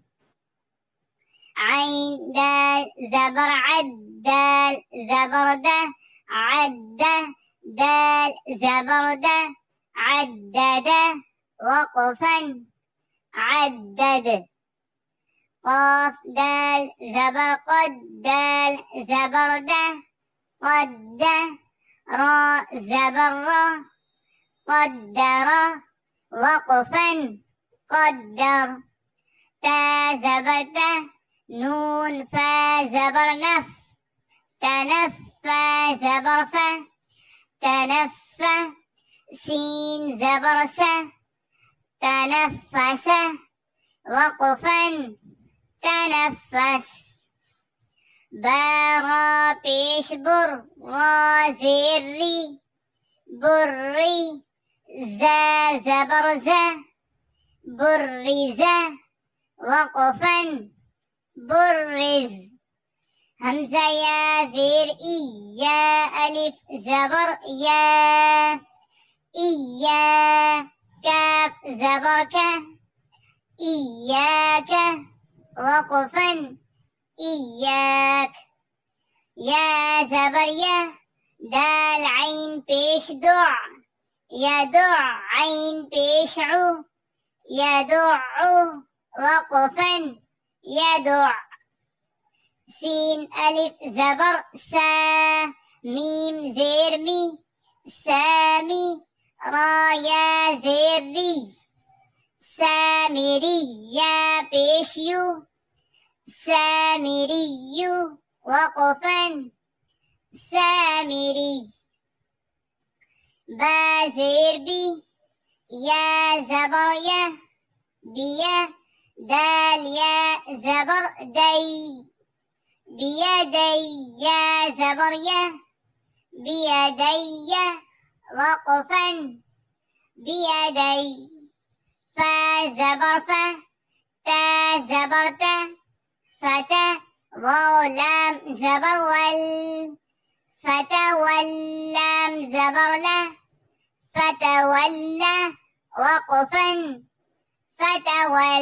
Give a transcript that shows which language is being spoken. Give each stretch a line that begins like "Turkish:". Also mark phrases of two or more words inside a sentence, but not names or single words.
Urdu: عین دال زبر عد، دال زبر دہ، عد دال زبر دہ، عدد وقفا عدد۔ قاف دال زبر قد، دال زبر دہ، قد۔ را زبر را، قدر وقفا قدر۔ تا زبر تا، نون فا زبر نف، تنفى زبر فا، تنفى۔ سين زبر سا، تنفس وقفا تنفس۔ بارا پیش بر، را زیر ری، بری۔ زا زبر زا، برز وقفا برز۔ حمزہ یا زیر ای، یا الف زبر یا، ایا۔ کاف زبر کا، ایاک وقفا ایاک۔ یا زبر یا، دال عین پیش دع، یدع عین پیش عو، یدع وقفا یدع۔ سین الف زبر سا، میم زیر می، سامی۔ را یا زیر ری، سامری یا پیش یو، سامری وقفا سامری۔ با زیر بی، یا زبر یا، بیا۔ دال یا زبر دی، بیدی یا زبر یا، بیدی وقفا بیدی۔ فا زبر فا، تا زبر تا، فتا۔ واو لام زبر ول، فتولام زبر لا، فتولى وقفا فتول۔